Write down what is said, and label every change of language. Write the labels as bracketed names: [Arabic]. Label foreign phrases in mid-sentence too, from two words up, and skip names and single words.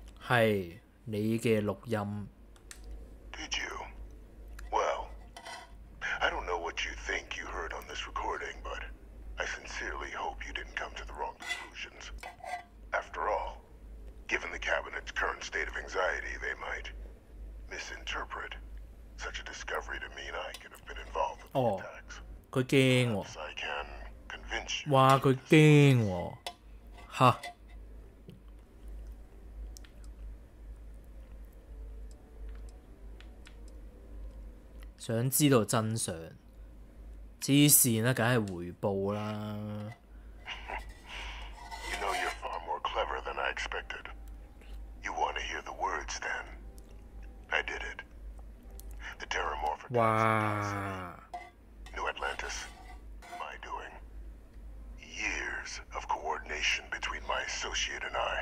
[Cantonese] 係你嘅錄音。 [English] Did you? Well, I don't know what you think you heard on this recording, but I sincerely hope you didn't come to the wrong conclusions. After all, given the Cabinet's current state of anxiety, they might misinterpret such a discovery to mean I could have been involved with the attacks. [Cantonese] 佢驚喎。 [English] Perhaps I can convince you. [Cantonese] 哇！佢驚喎。嚇！想知道真相，黐線啦，梗係回報啦。 [English] You know you're far more clever than I expected. You want to hear the words then? I did it. The Terramorphic. 哇！ New Atlantis. My doing. Years of coordination between my associate and I.